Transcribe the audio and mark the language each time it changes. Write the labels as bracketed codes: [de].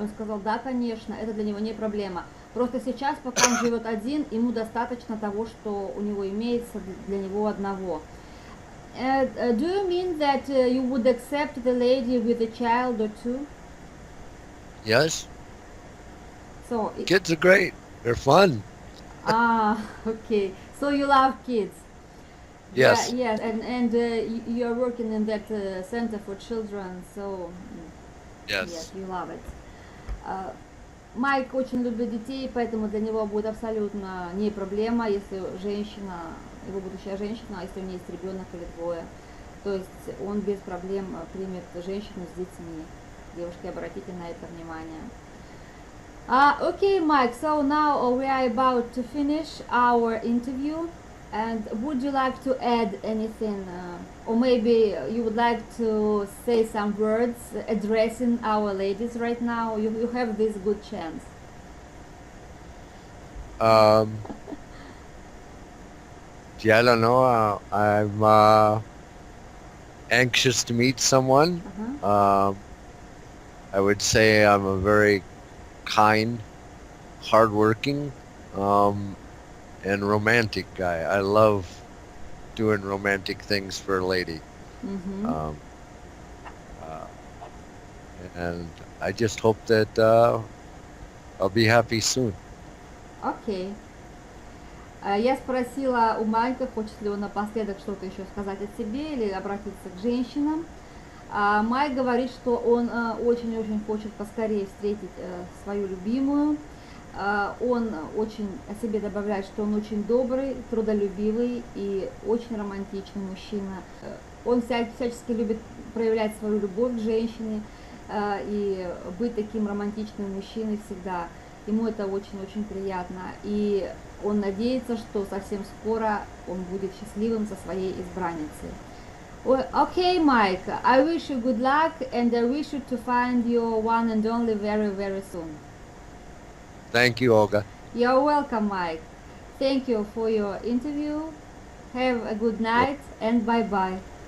[ru] Он сказал, да, конечно, это для него не проблема. Просто сейчас, пока он живет один, ему достаточно того, что у него имеется для него одного. [en] Do you mean that you would accept the lady with a child or 2? Yes, So, kids are great. They're fun. okay. So you love kids. Yes. Yeah, and you are working in that center for children, so yes, Yes. you love it. [ru] Майк очень любит детей, поэтому для него будет абсолютно не проблема, если женщина, его будущая женщина, если у нее есть ребенок или 2. То есть он без проблем примет женщину с детьми. Девушки, обратите на это внимание. [en] Okay, Mike, so now we are about to finish our interview. And would you like to add anything, or maybe you would like to say some words addressing our ladies right now? You have this good chance. Yeah, I don't know. I'm anxious to meet someone. I would say I'm a very kind, hardworking, and romantic guy. I love doing romantic things for a lady. And I just hope that I'll be happy soon. [ru] Окей. Я спросила у Майка, хочет ли он напоследок что-то еще сказать о себе или обратиться к женщинам. Майк говорит, что он очень-очень хочет поскорее встретить свою любимую. Он очень о себе добавляет, что он очень добрый, трудолюбивый и очень романтичный мужчина. Он всячески любит проявлять свою любовь к женщине и быть таким романтичным мужчиной всегда. Ему это очень-очень приятно. И он надеется, что совсем скоро он будет счастливым со своей избранницей. [en] Okay, Mike, I wish you good luck and I wish you to find your one and only very, very soon. Thank you, Olga. You're welcome, Mike. Thank you for your interview. Have a good night and bye-bye.